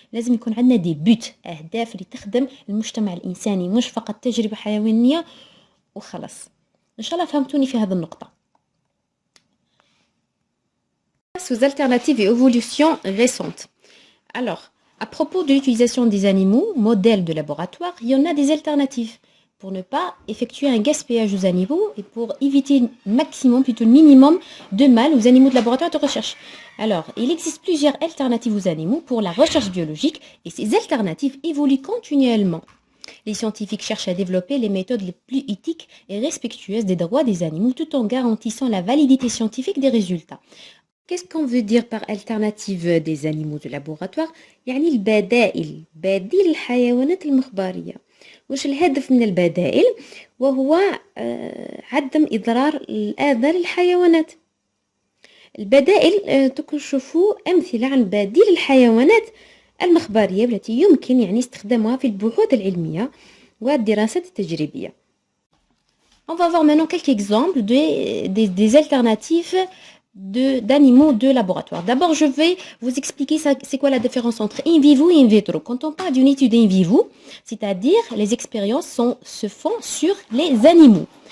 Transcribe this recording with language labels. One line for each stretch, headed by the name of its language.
Arabic: لازم يكون عندنا دي بوت، اهداف اللي تخدم المجتمع الانساني، مش فقط تجربه حيوانيه وخلاص. إن شاء الله فهمتوني في هذه النقطة.
French: Aux alternatives et évolutions récentes. Alors, à propos de l'utilisation des animaux, modèles de laboratoire, il y en a des alternatives pour ne pas effectuer un gaspillage aux animaux et pour éviter maximum, plutôt le minimum de mal aux animaux de laboratoire de recherche. Alors, il existe plusieurs alternatives aux animaux pour la recherche biologique et ces alternatives évoluent continuellement. Les scientifiques cherchent à développer les méthodes les plus éthiques et respectueuses des droits des animaux tout en garantissant la validité scientifique des résultats. Qu'est-ce qu'on veut dire par alternative des animaux de laboratoire؟
Arabic: يعني البدائل، بديل الحيوانات المخبرية. وش الهدف من البدائل؟ وهو عدم إضرار الأذى للحيوانات. البدائل تكشفوا أمثلة عن بديل الحيوانات المخبرية التي يمكن يعني استخدامها في البحوث العلمية والدراسات التجريبية.
French: On va voir maintenant quelques exemples des alternatives d'animaux de laboratoire. D'abord, je vais vous expliquer c'est quoi la différence entre in vivo et in vitro. Quand on parle d'une étude in vivo, c'est-à-dire les expériences se font sur les animaux.